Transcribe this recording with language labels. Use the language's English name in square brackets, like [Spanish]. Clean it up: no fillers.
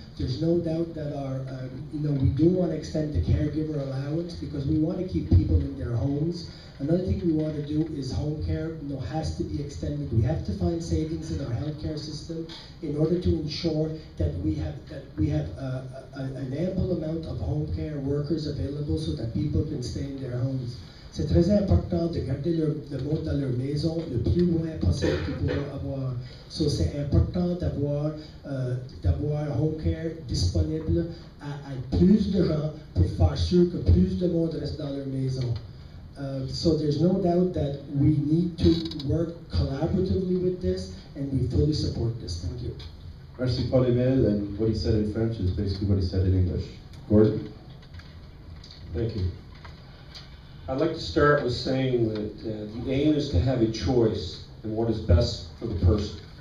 [English] There's no doubt that we do want to extend the caregiver allowance, because we want to keep people in their homes. Another thing we want to do is home care, has to be extended. We have to find savings in our healthcare system in order to ensure that we have an ample amount of home care workers available so that people can stay in their homes. [French] C'est très important de garder le monde dans leur maison le plus loin possible qu'ils pourront avoir. So c'est important d'avoir home care disponible à plus de gens pour faire sûr que plus de monde reste dans leur maison. [English] So there's no doubt that we need to work collaboratively with this, and we fully support this. Thank you. Merci, Paul-Emile, and what he said in French is basically what he said in English. Gordon? Thank you. I'd like to start with saying that the aim is to have a choice in what is best for the person.